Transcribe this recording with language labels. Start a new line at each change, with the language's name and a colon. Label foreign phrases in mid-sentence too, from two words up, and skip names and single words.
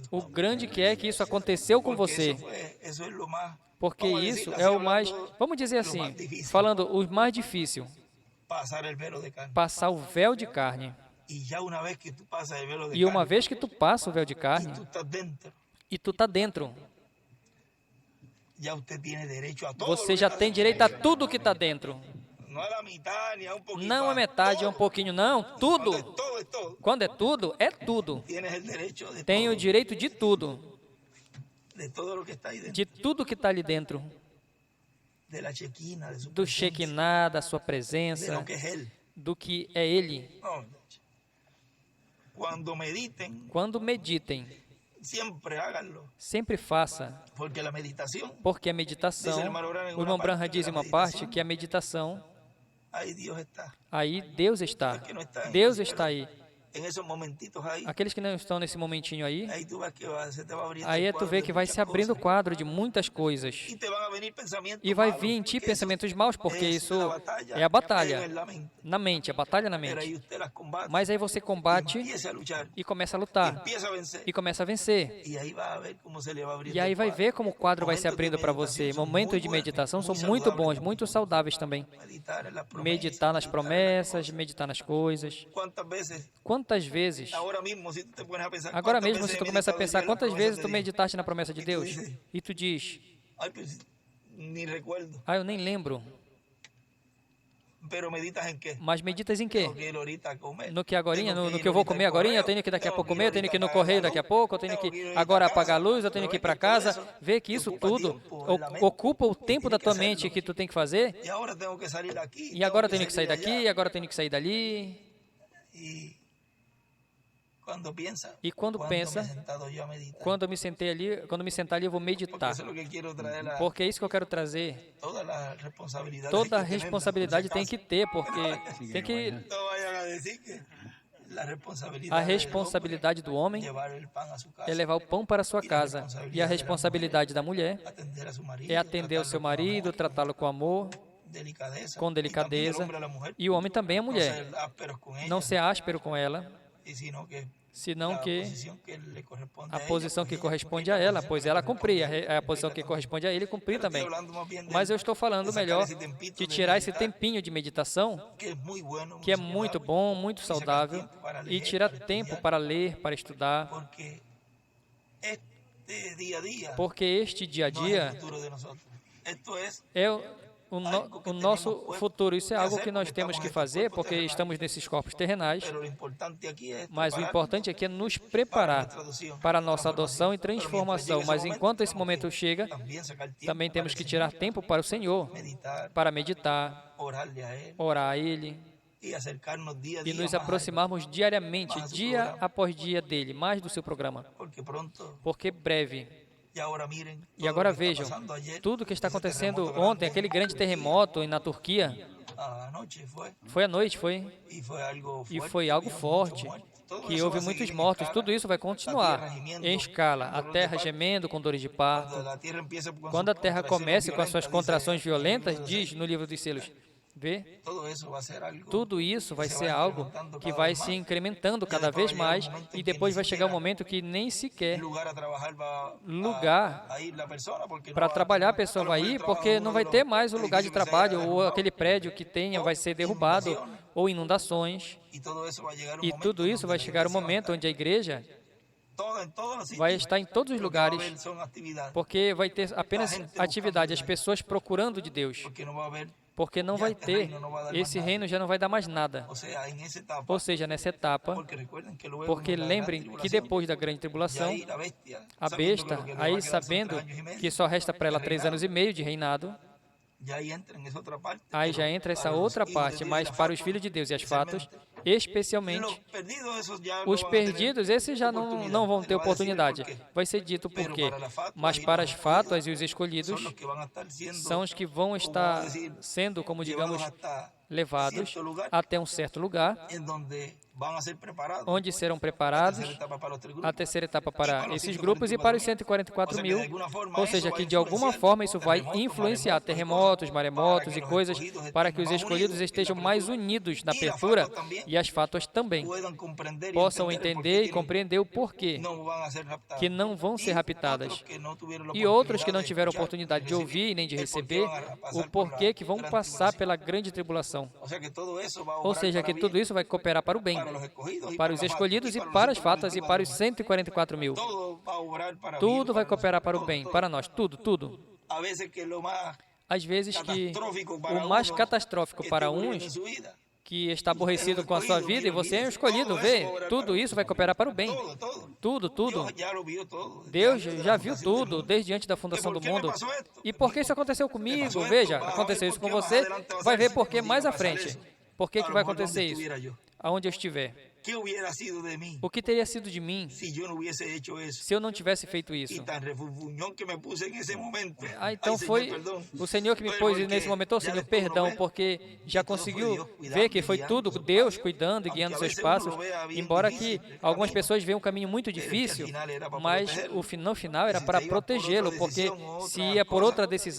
Portuguese: o grande que é que isso aconteceu com Porque você.
Spanish: eso es lo más, Porque vamos a
Portuguese: isso
Spanish: decirlo
Portuguese: é
Spanish: así,
Portuguese: o mais,
Spanish: hablando,
Portuguese: vamos dizer
Spanish: lo
Portuguese: assim,
Spanish: más difícil,
Portuguese: falando o mais difícil,
Spanish: pasar el velo de carne.
Portuguese: passar o véu de carne.
Spanish: Y ya una vez que tú pasas el velo de
Portuguese: E uma
Spanish: carne
Portuguese: vez que tu passa o véu de
Spanish: y
Portuguese: carne
Spanish: tú estás dentro,
Portuguese: e tu tá dentro,
Spanish: ya usted tiene derecho a todo.
Portuguese: você
Spanish: lo que
Portuguese: já
Spanish: está
Portuguese: tem
Spanish: dentro.
Portuguese: direito a tudo que tá dentro.
Spanish: No a la mitad ni a un poquito.
Portuguese: Não a metade, é um pouquinho, não.
Spanish: Todo,
Portuguese: Tudo.
Spanish: todo, es todo.
Portuguese: Quando é tudo, é tudo.
Spanish: Tienes el derecho de
Portuguese: Tem
Spanish: todo,
Portuguese: o direito de tudo.
Spanish: de todo lo que está ahí dentro.
Portuguese: De tudo que tá ali dentro.
Spanish: De la chequina, de su
Portuguese: Do
Spanish: presencia,
Portuguese: Shekinah, da sua de presença,
Spanish: lo que es Él.
Portuguese: do que é Ele.
Spanish: No, cuando mediten
Portuguese: Quando meditem
Spanish: Siempre háganlo.
Portuguese: Sempre faça,
Spanish: Porque la meditación,
Portuguese: porque a meditação, o irmão Branham diz em uma parte que a meditação,
Spanish: ahí Dios está.
Portuguese: aí Deus está. Deus está aí.
Spanish: En esos momentitos ahí,
Portuguese: Aqueles que não estão nesse momentinho aí,
Spanish: ahí tú ves que se te va abriendo
Portuguese: aí
Spanish: el
Portuguese: tu
Spanish: cuadro
Portuguese: vê
Spanish: de
Portuguese: que vai
Spanish: muchas
Portuguese: se abrindo o
Spanish: cosas.
Portuguese: quadro de muitas coisas.
Spanish: Y te van a venir pensamientos
Portuguese: E vai
Spanish: malos,
Portuguese: vir em ti
Spanish: porque
Portuguese: pensamentos maus, porque
Spanish: es
Portuguese: isso
Spanish: la batalla
Portuguese: é a batalha
Spanish: en la mente.
Portuguese: na mente, a batalha na
Spanish: Pero ahí
Portuguese: mente.
Spanish: usted las combate,
Portuguese: Mas aí você combate
Spanish: empieza a luchar,
Portuguese: e começa a lutar,
Spanish: empieza a vencer.
Portuguese: e começa a vencer.
Spanish: Y ahí va a ver cómo se le va abriendo
Portuguese: E aí
Spanish: el
Portuguese: vai
Spanish: cuadro.
Portuguese: ver como o quadro vai se
Spanish: Momentos de
Portuguese: abrindo para
Spanish: meditación
Portuguese: você.
Spanish: son
Portuguese: Momentos
Spanish: muy
Portuguese: de
Spanish: buenos,
Portuguese: meditação são
Spanish: muy
Portuguese: muito
Spanish: saludables.
Portuguese: bons, muito saudáveis também.
Spanish: Meditar en las promesas,
Portuguese: Meditar nas
Spanish: meditar en las
Portuguese: promessas,
Spanish: cosas.
Portuguese: meditar nas coisas.
Spanish: ¿Cuántas veces,
Portuguese: Quantas vezes,
Spanish: ahora mismo, si tú te pones a pensar,
Portuguese: agora
Spanish: cuántas
Portuguese: mesmo,
Spanish: veces
Portuguese: se
Spanish: he
Portuguese: tu começa a
Spanish: meditado
Portuguese: pensar
Spanish: yo en las
Portuguese: quantas
Spanish: promesas
Portuguese: vezes
Spanish: de
Portuguese: tu
Spanish: Dios?
Portuguese: meditaste na promessa de E tu Deus
Spanish: dices,
Portuguese: e tu diz,
Spanish: Ay, pues, ni recuerdo.
Portuguese: eu nem lembro.
Spanish: Pero meditas en qué?
Portuguese: Mas meditas em quê?
Spanish: Tengo que ir ahorita a comer.
Portuguese: No que agorinha,
Spanish: Tengo
Portuguese: no
Spanish: ir
Portuguese: que eu vou
Spanish: ahorita
Portuguese: comer
Spanish: al
Portuguese: agorinha, eu
Spanish: correo.
Portuguese: tenho que daqui a
Spanish: Tengo
Portuguese: pouco
Spanish: que ir
Portuguese: comer, eu tenho
Spanish: ahorita
Portuguese: que ir no
Spanish: a pagar
Portuguese: correio
Spanish: la
Portuguese: daqui a
Spanish: luz.
Portuguese: pouco, eu tenho
Spanish: Tengo
Portuguese: que
Spanish: ir ahorita
Portuguese: agora
Spanish: a casa.
Portuguese: apagar a luz, eu tenho
Spanish: Pero
Portuguese: que ir
Spanish: es
Portuguese: para
Spanish: que todo
Portuguese: casa.
Spanish: eso
Portuguese: Vê que isso
Spanish: ocupa
Portuguese: tudo
Spanish: tiempo en la mente.
Portuguese: ocupa o tempo
Spanish: Tiene
Portuguese: da
Spanish: que
Portuguese: tua
Spanish: hacerlo.
Portuguese: mente que tu tem que fazer.
Spanish: Y ahora tengo que salir aquí.
Portuguese: E agora eu tenho
Spanish: tengo
Portuguese: que sair
Spanish: de
Portuguese: daqui,
Spanish: allá.
Portuguese: e agora eu tenho que sair dali.
Spanish: Y cuando piensa,
Portuguese: E quando
Spanish: ¿cuándo me he
Portuguese: pensa,
Spanish: sentado yo a meditar?
Portuguese: quando eu me sentei ali, quando me sentar ali, eu vou
Spanish: Porque
Portuguese: meditar.
Spanish: eso es lo que quiero traer a
Portuguese: Porque é isso que eu quero trazer.
Spanish: toda la responsabilidad.
Portuguese: Toda a responsabilidade tem que ter, porque tem que
Spanish: No vayan a decir que la responsabilidad
Portuguese: a
Spanish: del
Portuguese: responsabilidade do homem
Spanish: hombre llevar el pan a su casa,
Portuguese: é levar o pão para a sua casa. E a responsabilidade da mulher
Spanish: atender a su marido,
Portuguese: é atender o seu marido, tratá-lo com amor,
Spanish: delicadeza,
Portuguese: com
Spanish: y también el
Portuguese: delicadeza.
Spanish: hombre a la mujer,
Portuguese: E o homem também a
Spanish: no
Portuguese: mulher.
Spanish: ser ásperos con ella,
Portuguese: Não ser áspero com ela,
Spanish: y sino que
Portuguese: senão
Spanish: la
Portuguese: que
Spanish: posición que le corresponde
Portuguese: a
Spanish: ella,
Portuguese: posição
Spanish: pues
Portuguese: que
Spanish: ella
Portuguese: corresponde
Spanish: cumplir
Portuguese: a
Spanish: la
Portuguese: ela,
Spanish: posición
Portuguese: pois
Spanish: que
Portuguese: ela
Spanish: le
Portuguese: cumprir,
Spanish: corresponde
Portuguese: a posição que corresponde a ele cumprir
Spanish: Pero estoy
Portuguese: também.
Spanish: hablando más bien
Portuguese: Mas eu estou
Spanish: de
Portuguese: falando
Spanish: sacar
Portuguese: melhor
Spanish: esse tempito
Portuguese: de
Spanish: de
Portuguese: tirar esse
Spanish: meditar,
Portuguese: tempinho de meditação, que é muito bueno, que é muito bom, muito saudável, e tirar tempo para ler, para estudar,
Spanish: porque este día a día
Portuguese: porque este dia a
Spanish: no es el
Portuguese: dia
Spanish: futuro de nosotros. Esto es
Portuguese: é o nosso futuro. Isso é algo que nós temos que fazer, porque estamos nesses corpos terrenais,
Spanish: pero lo importante aquí es
Portuguese: mas o
Spanish: preparar
Portuguese: importante aqui é nos
Spanish: para
Portuguese: preparar
Spanish: nuestra adopción,
Portuguese: para a nossa adoção e
Spanish: Pero mientras
Portuguese: transformação.
Spanish: llegue
Portuguese: Mas esse enquanto esse temos momento que chega,
Spanish: también sacar tiempo
Portuguese: também temos
Spanish: para
Portuguese: que
Spanish: el
Portuguese: tirar
Spanish: Señor,
Portuguese: tempo para o Senhor,
Spanish: meditar,
Portuguese: para meditar,
Spanish: orarle a Él
Portuguese: orar a Ele
Spanish: y acercarnos día a
Portuguese: e
Spanish: día
Portuguese: nos
Spanish: más a Él,
Portuguese: aproximarmos diariamente, dia após dia dele, mais do seu programa.
Spanish: porque pronto,
Portuguese: Porque breve.
Spanish: y ahora miren,
Portuguese: E
Spanish: todo
Portuguese: agora
Spanish: lo que está
Portuguese: vejam,
Spanish: pasando ayer,
Portuguese: tudo que está
Spanish: ese
Portuguese: acontecendo
Spanish: terremoto
Portuguese: ontem,
Spanish: grande
Portuguese: aquele grande
Spanish: en Turquía,
Portuguese: terremoto na Turquia,
Spanish: anoche
Portuguese: foi à noite, foi?
Spanish: y fue algo
Portuguese: E
Spanish: fuerte,
Portuguese: foi algo
Spanish: había
Portuguese: forte,
Spanish: muchos muertos. Todo
Portuguese: que
Spanish: eso
Portuguese: houve
Spanish: va a
Portuguese: muitos
Spanish: seguir en
Portuguese: mortos.
Spanish: escala.
Portuguese: Tudo isso vai
Spanish: La
Portuguese: continuar
Spanish: tierra gimiendo,
Portuguese: em escala. A
Spanish: dolor de
Portuguese: terra
Spanish: parto.
Portuguese: gemendo com dores de
Spanish: Cuando
Portuguese: parto.
Spanish: la tierra empieza con
Portuguese: Quando a
Spanish: sus
Portuguese: terra
Spanish: contracciones
Portuguese: comece com as suas
Spanish: violentas,
Portuguese: contrações
Spanish: dice el libro
Portuguese: violentas,
Spanish: de los
Portuguese: diz
Spanish: Hechos,
Portuguese: no livro dos selos, vê?
Spanish: todo eso va a ser algo
Portuguese: Tudo isso vai
Spanish: que se
Portuguese: ser
Spanish: va
Portuguese: algo
Spanish: incrementando
Portuguese: que
Spanish: cada
Portuguese: vai
Spanish: vez
Portuguese: se
Spanish: más.
Portuguese: incrementando E cada depois vez vai chegar mais um momento e em que depois nem vai chegar um sequer momento que nem sequer
Spanish: lugar a trabajar
Portuguese: lugar
Spanish: a ir la persona, porque
Portuguese: para
Spanish: no va-
Portuguese: trabalhar a pessoa
Spanish: a lo
Portuguese: vai
Spanish: mejor
Portuguese: ir
Spanish: el trabajo
Portuguese: porque
Spanish: de
Portuguese: não
Spanish: uno
Portuguese: vai
Spanish: de
Portuguese: ter
Spanish: los
Portuguese: mais o lugar de
Spanish: edificios que se
Portuguese: trabalho
Spanish: haya
Portuguese: ou
Spanish: derrumbado.
Portuguese: aquele prédio que tenha vai ser derrubado ou inundações.
Spanish: Y todo eso va a llegar un
Portuguese: E
Spanish: momento
Portuguese: tudo isso
Spanish: donde
Portuguese: vai
Spanish: la
Portuguese: chegar um
Spanish: iglesia va a
Portuguese: momento
Spanish: estar
Portuguese: onde a igreja
Spanish: en todos los
Portuguese: vai
Spanish: sitios.
Portuguese: estar em todos os
Spanish: Lo que va a
Portuguese: lugares,
Spanish: haber son actividades,
Portuguese: porque vai ter apenas atividade, as pessoas procurando de Deus,
Spanish: porque no va a haber,
Portuguese: porque não vai ter, esse reino já não vai dar mais nada.
Spanish: o sea, en esa etapa,
Portuguese: Ou seja, nessa etapa,
Spanish: porque recuerden que luego
Portuguese: porque
Spanish: en la gran
Portuguese: lembrem que
Spanish: tribulación,
Portuguese: depois da grande
Spanish: ya
Portuguese: tribulação,
Spanish: ahí la bestia,
Portuguese: a
Spanish: sabiendo que
Portuguese: besta,
Spanish: lo que le va a
Portuguese: aí
Spanish: quedar son
Portuguese: sabendo
Spanish: 3 años y medio
Portuguese: que só resta para ela
Spanish: de
Portuguese: 3 anos e meio de reinado,
Spanish: ya ahí entra en esa otra parte,
Portuguese: aí
Spanish: pero
Portuguese: já entra essa
Spanish: para los
Portuguese: outra
Spanish: hijos de
Portuguese: parte,
Spanish: Dios y
Portuguese: mas
Spanish: la
Portuguese: para os
Spanish: fata,
Portuguese: filhos de Deus e as
Spanish: especialmente,
Portuguese: fatos, especialmente
Spanish: los perdidos, esos ya
Portuguese: os
Spanish: no van a tener
Portuguese: perdidos, esses já não vão ter oportunidade. Vai ser dito por quê. Mas para as fátuas e os escolhidos,
Spanish: son los que van a estar siendo,
Portuguese: são os que vão estar sendo,
Spanish: como digamos, llevados hasta
Portuguese: levados
Spanish: cierto lugar,
Portuguese: até um certo lugar,
Spanish: en donde van a ser preparados,
Portuguese: onde serão
Spanish: la
Portuguese: preparados
Spanish: tercera etapa para los 3
Portuguese: a
Spanish: grupos.
Portuguese: terceira etapa para esses grupos e para os 144 mil. Ou seja, que de alguma forma isso vai influenciar terremotos, maremotos e coisas para que os escolhidos estejam mais unidos na apertura e as fátuas também
Spanish: Puedan comprender y
Portuguese: possam
Spanish: entender el
Portuguese: entender e
Spanish: porqué
Portuguese: compreender o porquê
Spanish: no van a ser raptados.
Portuguese: que não vão ser
Spanish: Y
Portuguese: raptadas.
Spanish: otros que no tuvieron la
Portuguese: E outros que não
Spanish: oportunidad de
Portuguese: tiveram
Spanish: escuchar,
Portuguese: oportunidade de
Spanish: recibir
Portuguese: ouvir nem de
Spanish: el porqué
Portuguese: receber
Spanish: van a pasar
Portuguese: o
Spanish: por
Portuguese: porquê
Spanish: la
Portuguese: que vão
Spanish: gran
Portuguese: passar
Spanish: tribulación.
Portuguese: pela grande tribulação.
Spanish: O sea que todo eso va a
Portuguese: Ou
Spanish: obrar
Portuguese: seja,
Spanish: para
Portuguese: que tudo
Spanish: bien,
Portuguese: isso vai cooperar para o bem,
Spanish: para los escogidos y
Portuguese: para os
Spanish: las
Portuguese: escolhidos e
Spanish: fatas,
Portuguese: para
Spanish: los
Portuguese: as fatas e para os 144 mil.
Spanish: todo va a obrar para
Portuguese: Tudo
Spanish: bien,
Portuguese: vai
Spanish: para
Portuguese: cooperar para o
Spanish: todo,
Portuguese: bem,
Spanish: todo.
Portuguese: para nós, tudo.
Spanish: A veces que lo más
Portuguese: Às vezes que
Spanish: catastrófico para
Portuguese: o mais
Spanish: uno
Portuguese: catastrófico
Spanish: que
Portuguese: para
Spanish: esté ocurriendo
Portuguese: uns
Spanish: en su vida,
Portuguese: que está aborrecido com a sua vida e você é um escolhido, vê, tudo isso vai cooperar para o bem. Tudo.
Spanish: Dios ya lo vio todo.
Portuguese: Deus
Spanish: Desde antes de
Portuguese: já
Spanish: la
Portuguese: viu
Spanish: fundación del
Portuguese: tudo,
Spanish: mundo.
Portuguese: desde antes da fundação do
Spanish: por que me
Portuguese: mundo.
Spanish: passou esto?
Portuguese: E por que isso aconteceu comigo? passou Veja,
Spanish: esto?
Portuguese: aconteceu isso com Porque mais você,
Spanish: adelante vai
Portuguese: vai ser ver assim, por que quando mais à vai passar frente. isso. Por que
Spanish: A lo
Portuguese: vai
Spanish: mejor
Portuguese: acontecer onde isso?
Spanish: estuviera yo.
Portuguese: Aonde eu estiver.
Spanish: ¿qué hubiera sido de mí
Portuguese: O que teria sido de mim
Spanish: si yo no hubiese hecho eso?
Portuguese: se eu não tivesse feito
Spanish: Y
Portuguese: isso?
Spanish: tan refunfuñón que me puse en ese momento.
Portuguese: Ah,
Spanish: Ay,
Portuguese: então
Spanish: Señor,
Portuguese: foi
Spanish: perdón.
Portuguese: o Senhor que me
Spanish: Bueno,
Portuguese: pôs
Spanish: porque
Portuguese: nesse momento, oh
Spanish: ya
Portuguese: Senhor,
Spanish: después uno
Portuguese: perdão,
Spanish: ve
Portuguese: porque já
Spanish: que todo foi
Portuguese: conseguiu Deus cuidando ver que e foi guiando tudo seus Deus passos. cuidando e
Spanish: Aunque
Portuguese: guiando
Spanish: a
Portuguese: seus
Spanish: veces
Portuguese: passos,
Spanish: uno lo vea bien
Portuguese: embora
Spanish: difícil
Portuguese: que
Spanish: el
Portuguese: algumas
Spanish: camino,
Portuguese: pessoas veem um caminho muito
Spanish: pero que al
Portuguese: difícil,
Spanish: final era para
Portuguese: mas
Spanish: protegerlo.
Portuguese: no final era
Spanish: Se
Portuguese: para
Spanish: te iba por
Portuguese: protegê-lo, outra porque decisão, se outra ia por coisa, outra decisão,